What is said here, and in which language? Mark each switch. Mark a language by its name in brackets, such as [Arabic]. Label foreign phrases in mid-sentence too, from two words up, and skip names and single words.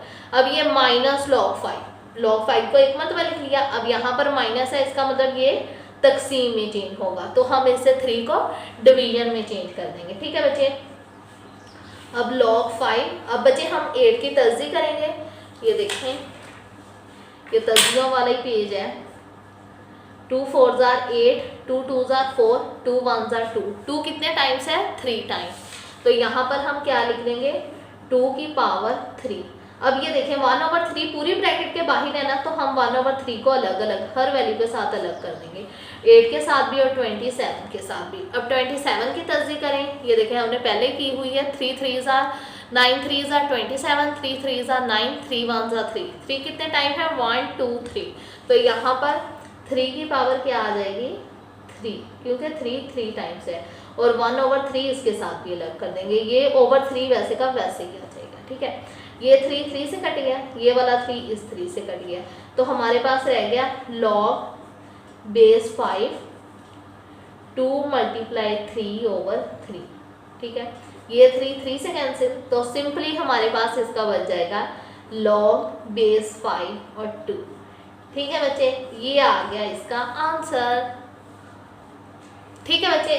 [Urdu] اب یہ مائنس log 5 کو ایک مرتبہ لکھ لیا، اب یہاں پر مائنس ہے، اس کا مطلب یہ تقسیم میں چینج ہوگا، تو ہم اس سے 3 کو ڈویژن میں چینج کر دیں گے، ٹھیک ہے بچے. اب log 5، اب بچے ہم 8 کی تصدیق کریں گے، یہ دیکھیں یہ تصدیقوں والا ہی پیج ہے. [English] 2 4s are 8, 2 2s are 4, 2 1s are 2, [Urdu] 2 کتنے ٹائمز ہے، 3 ٹائمز، تو یہاں پر ہم کیا لکھ دیں گے 2 کی پاور 3. اب یہ دیکھیں 1/3 پوری بریکٹ کے باہر ہے نا، تو ہم 1/3 کو الگ الگ ہر ویلیو کے ساتھ الگ کر دیں گے، 8 کے ساتھ بھی اور 27 کے ساتھ بھی. اب 27 کی تصدیق کریں، یہ دیکھیں ہم نے پہلے کی ہوئی ہے, [English] 3 3s are 9 3s are 27, 3 3s are 9, 3 1s are 3, [Urdu] 3 کتنے ٹائم ہے 1 2 3، تو یہاں پر 3 کی پاور کیا آ جائے گی 3، کیونکہ 3 ٹائمز ہے، اور 1/3 اس کے ساتھ بھی الگ کر دیں گے، یہ اوور 3 ویسے کا ویسے ہی آ جائے گا، ٹھیک ہے. یہ 3 سے کٹ گیا، یہ والا 3 اس 3 سے کٹ گیا، تو ہمارے پاس رہ گیا log بیس 5 2 ملٹی پلائی 3/3، ٹھیک ہے، یہ 3 سے کینسل، تو سمپلی ہمارے پاس اس کا بچ جائے گا log بیس 5 اور 2، ٹھیک ہے بچے، یہ آ گیا اس کا آنسر، ٹھیک ہے بچے.